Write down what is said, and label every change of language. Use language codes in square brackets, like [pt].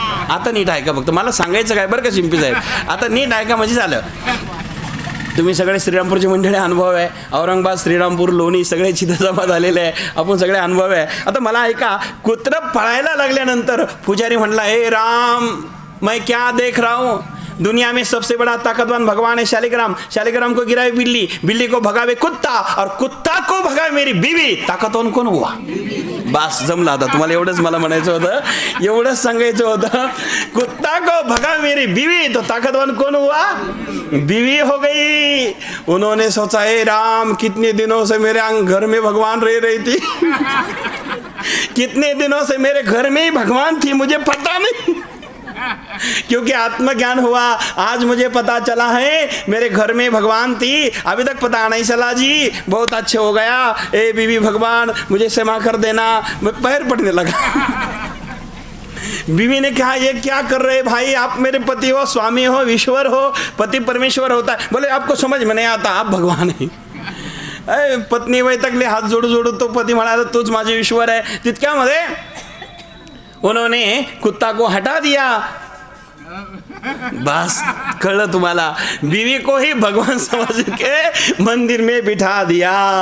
[mr] आता नीट ऐका, फक्त मला सांगायचं काय बरं का शिंपी साहेब, आता नीट ऐका म्हणजे झालं. तुम्ही सगळे श्रीरामपूरचे मंडळी अनुभव आहे. औरंगाबाद, श्रीरामपूर, लोणी सगळे चित्र जमा झालेले आहे. आपण सगळे अनुभव आहे. आता मला ऐका, कुत्रं पळायला लागल्यानंतर पुजारी म्हणला, [hi] हे राम, मैं क्या देख रहा हूँ? दुनिया में सबसे बड़ा ताकतवान भगवान है शालिग्राम. शालिग्राम को गिरावे बिल्ली, बिल्ली को भगावे कुत्ता, और कुत्ता को भगावे मेरी बीवी, ताकतवान कौन हुआ? [mr] बस जमला. आता तुम्हाला एवढंच मला म्हणायचं होतं, एवढंच सांगायचं होतं. [hi] कुत्ता को भगा मेरी बीवी, तो ताकतवान कौन हुआ? बीवी हो गई. उन्होंने सोचा, हे राम, कितने दिनों से मेरे घर में भगवान रह रही थी. कितने दिनों से मेरे घर में ही भगवान थी, मुझे पता नहीं. क्योंकि आत्मज्ञान हुआ। आज मुझे पता चला है मेरे घर में भगवान थी, अभी तक पता नहीं चला जी, बहुत अच्छे हो गया। ए बीवी भगवान मुझे क्षमा कर देना। मैं पैर पड़ने लगा। बीवी ने कहा ये क्या कर रहे भाई, आप मेरे पति हो, स्वामी हो, ईश्वर हो, पति परमेश्वर होता है। बोले आपको समझ में नहीं आता, आप भगवान है। [mr] पत्नी वैतकले हात जोडू जोडू तो पती म्हणाला तूच माझे ईश्वर है। [hi] तितक्यामध्ये उन्होंने कुत्ता को हटा दिया। [mr] बस कळलं तुम्हाला, [hi] बीवी को ही भगवान समझ के मंदिर में बिठा दिया।